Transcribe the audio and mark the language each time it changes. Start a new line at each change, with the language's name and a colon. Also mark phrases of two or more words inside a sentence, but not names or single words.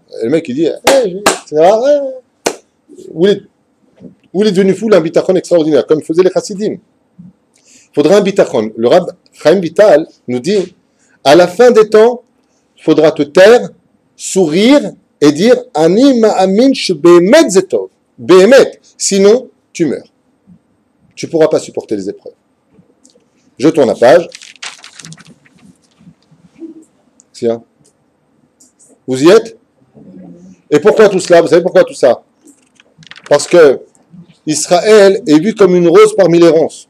French: Et le mec il dit hey, où il est devenu fou, un bitachon extraordinaire, comme faisaient les chassidim. Il faudra un bitachon. Le Rab Chaim Vital nous dit à la fin des temps, il faudra te taire, sourire et dire
Hebrew: אני מאמין שבאמת זה טוב.
French: Behemet. Sinon, tu meurs. Tu ne pourras pas supporter les épreuves. Je tourne la page. Tiens. Vous y êtes? Et pourquoi tout cela? Vous savez pourquoi tout ça? Parce que Israël est vu comme une rose parmi les ronces.